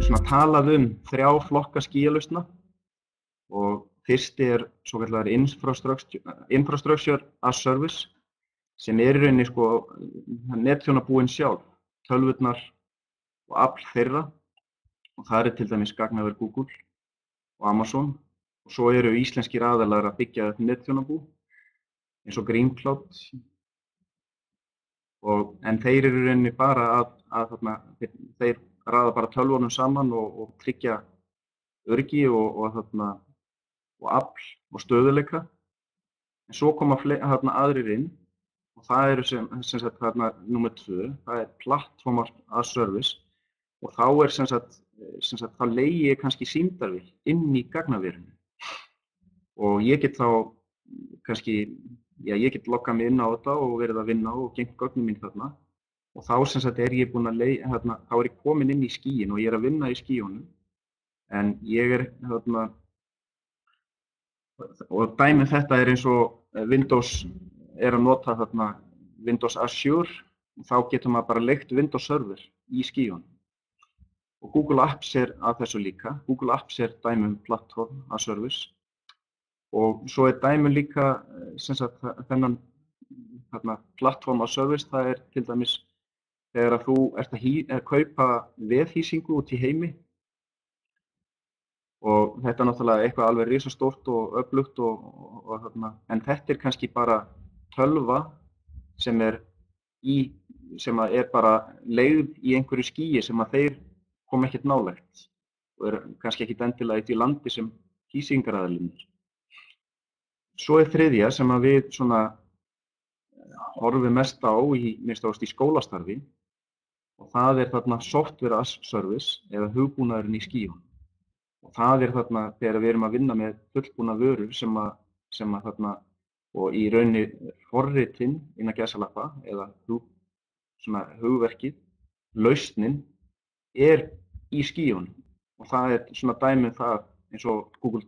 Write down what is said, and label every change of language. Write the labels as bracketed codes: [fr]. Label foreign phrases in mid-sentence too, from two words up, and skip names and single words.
[is] talað þrjá flokka skýjalausna og fyrsti svokallaður [en] infrastructure as service [is] sem í rauninni netþjónabúin sjálf, tölvurnar og afl þeirra og það til dæmis gagnaver Google og Amazon og svo eru íslenskir aðilar að byggja upp netþjónabú eins og Greencloud en þeir eru í rauninni bara þeir raða bara tölvunum saman og tryggja öryggi og afl og stöðuleika. En svo koma aðrir inn og það eru sem sagt númer 2, það [en] platform as service [is] og þá sem sagt þá leigi ég kannski sýndarvél inn í gagnaverinu og ég get þá kannski, ég get loggað mig inn á þetta og verið að vinna og geymt gögnin mín þarna og þá sem sagt ég búinn að þá ég kominn inn í skýin og ég að vinna í skýjunum en ég og dæmi þetta eins og Windows að nota Windows Azure þá getur maður bara leigt Windows Server í skýjunum og Google Apps að þessu líka. Google Apps dæmi [en] platform as service [is] og svo dæmi líka sem sagt þennan [en] platform as service [is] það til dæmis þegar þú ert að kaupa vefhýsingu út í heimi og þetta náttúrulega eitthvað alveg risastórt og öflugt en þetta kannski bara tölva sem bara leigð í einhverju skýi sem að þeir koma ekkert nálægt og kannski ekkert endilega í því landi sem hýsingaraðilinn Svo þriðja sem að við horfum mest á í skólastarfi og það [en] software as service [is] eða hugbúnaðurinn í skýjunum. Og það þegar við erum að vinna með fullbúna vörur sem að og í rauninni forritinn innan gæsalappa eða hugverkið, lausnin í skýjunum og það dæmi það eins og Google